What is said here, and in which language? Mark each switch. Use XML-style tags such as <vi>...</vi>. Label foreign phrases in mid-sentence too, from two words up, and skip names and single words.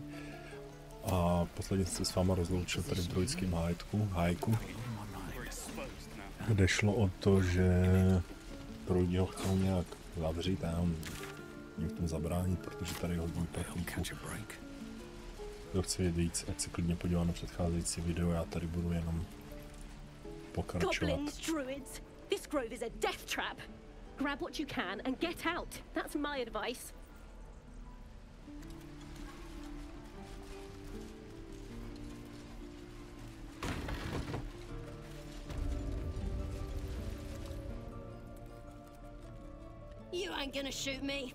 <cs>A posledně se s váma rozloučil tady v druidském hájku, kde šlo o to, že druidi ho chcou nějak zavřít a jim v tom zabránit, protože tady je hodně prchlíků. Kdo chce vědět víc, ať se klidně podívá na předcházející video, já tady budu jenom pokračovat.</cs> <en>Goblins, druids, this grove is a death trap. Grab what you can and get out. That's my advice. You ain't gonna shoot me.</en>